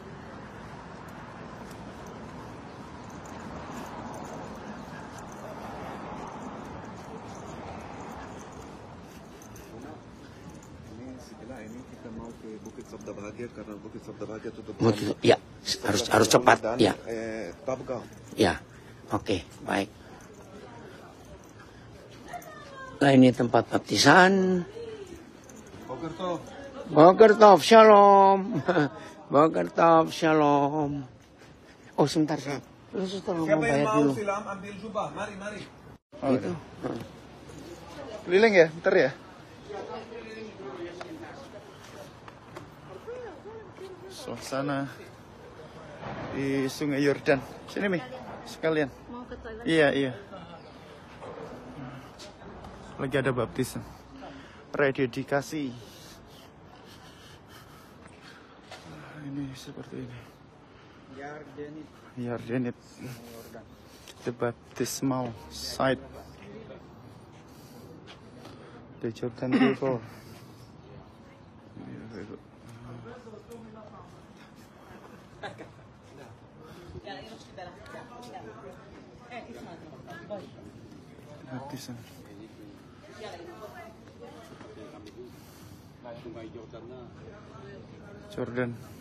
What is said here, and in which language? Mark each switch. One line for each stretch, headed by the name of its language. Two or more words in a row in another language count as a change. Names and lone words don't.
Indonesian: Ini kita mau ke Bukit Sabda Bahagia karena Bukit Sabda Bahagia tutup. Ya, harus cepat. Ya. Tabga. Ya. Oke, baik. Nah, ini tempat baptisan.
Hebrew: בוקר טוב, שלום. בוקר טוב, שלום.
Indonesian: Oh, sebentar. Suster mau Siapa yang bayar mau dulu. silam ambil jubah, mari. Gitu. Keliling ya, bentar ya. Suasana di Sungai Yordan. Sini Mi, sekalian. Mau ke toilet? Iya. Lagi ada baptisan. rededikasi. Ini seperti ini. Yardenit,
English: the baptismal site, the Jordan River.
Indonesian: Baptisan. Jordan.